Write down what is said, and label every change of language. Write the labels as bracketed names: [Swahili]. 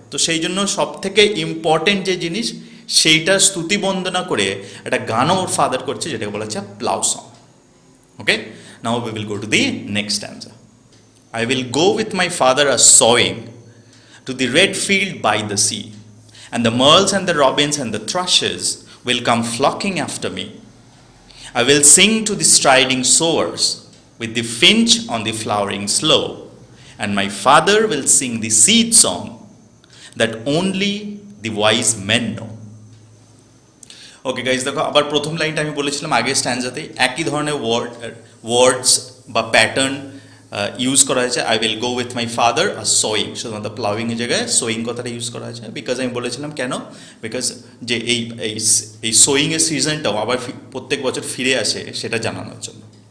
[Bangla] তো সেই জন্য সব থেকে ইম্পর্টেন্ট যে জিনিস, সেইটা স্তুতি বন্দনা করে একটা গানও ওর ফাদার করছে, যেটাকে বলা হচ্ছে plough song. [English] Okay, now we will go to the next stanza. I will go with my father a sowing to the red field by the sea, and the merles and the robins and the thrushes will come flocking after me. I will sing to the striding sowers with the finch on the flowering sloe, and my father will sing the seed song that only the wise men know. [Bangla] Okay guys, দেখো আবার প্রথম লাইনটা আমি বলেছিলাম আগের স্ট্যান্ডাতে একই ধরনের ওয়ার্ডস বা প্যাটার্ন ইউজ করা হয়েছে। [English] I will go with my father আর sowing, [Bangla] শুধুমাত্র প্লাউইংয়ের জায়গায় সোয়িং কথাটা ইউজ করা হয়েছে। বিকজ আমি বলেছিলাম কেন, বিকজ যে এই সোয়িংয়ের সিজনটাও আবার প্রত্যেক বছর ফিরে আসে সেটা জানানোর জন্য।